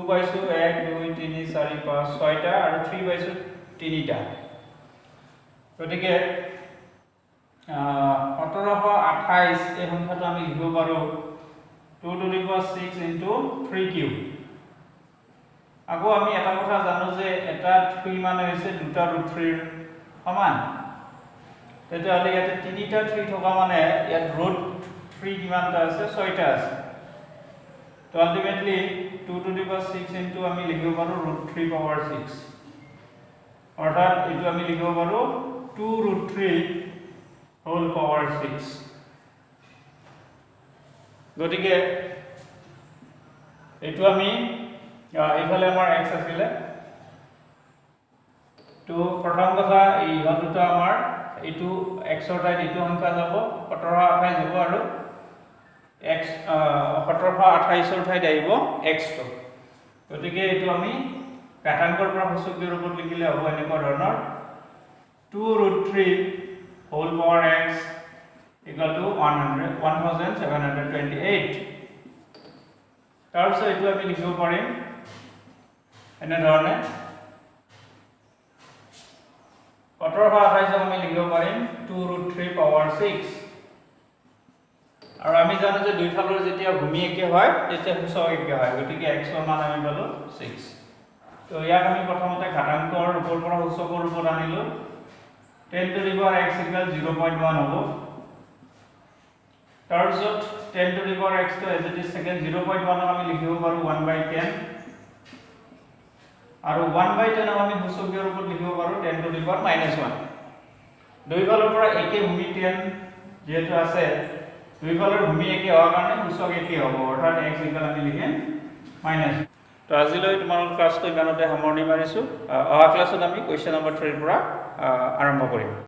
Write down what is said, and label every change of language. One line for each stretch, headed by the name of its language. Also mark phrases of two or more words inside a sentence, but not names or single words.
Assamese: পাইছো 1 2 3 4 5 6টা আৰু 3 পাইছো 3টা গতিকে 1728 এই সংখ্যাটো আমি লিখিব পাৰো
English: 2 to the power 6 into 3 cube
Assamese: আকৌ আমি এটা কথা জানো যে এটা 3 মানে হৈছে দুটা √3 ৰ সমান তেতিয়াহ'লে ইয়াতে তিনিটা 3 থকা মানে ইয়াত √3 কিমানটা আছে 6টা আছে তো আলটিমেটলি
English: 2 to the power 6 into
Assamese: আমি লিখিব পাৰো √3 power 6 অৰ্থাৎ এটো আমি লিখিব পাৰো
English: 2√3 whole power 6
Assamese: গতিকে এটো আমি এইফালে আমাৰ x আছিল তো প্ৰথম কথা এই হলটো আমাৰ এটো x ৰ ঠাইত এটো সংখ্যা যাব 1728 যাব আৰু x 1728 ৰ ঠাইত আহিব x তো গতিকে এটো আমি ঘাতাংকৰ পৰা সূচকৰ ৰূপত লিখিলে হ'ব এনেকুৱা ধৰণৰ
English: 2√3 whole power x equal to
Assamese: 1728 তাৰপিছত এটো আমি লিখিব পাৰিম এনে ধৰণে 1728 আমি লিখিব পাৰিম 2√3 power 6 আৰু আমি জানো যে দুইফালৰ যেতিয়া ভূমি একে হয় তেতিয়া সূচক একে হয় গতিকে x ৰ মান আমি পালো 6 তো ইয়াক আমি প্ৰথমতে ঘাতাংকৰ ৰূপৰ পৰা সূচকৰ ৰূপত আনিলো
English: 10 to the power x
Assamese: = 0.1 হ'ব তাৰপিছত
English: 10 to the power x
Assamese: তো
English: as it is second
Assamese: 0.1 আমি লিখিব পাৰো 1/10 আৰু 1/10 আমি সূচকৰ ৰূপত লিখিব পাৰো
English: 10 to the power -1
Assamese: দুইফালৰ পৰা একে ভূমি 10 যেহেতু আছে দুইফালৰ ভূমি একে হোৱাৰ কাৰণে সূচক একে হ'ব অৰ্থাৎ x = আমি লিখিম -। তো আজিলৈ তোমালোকৰ ক্লাছটো ইমানতে সামৰণি মাৰিছো অহা ক্লাছত আমি কোৱেশ্চন নম্বৰ 3 ৰ পৰা আৰম্ভ কৰিম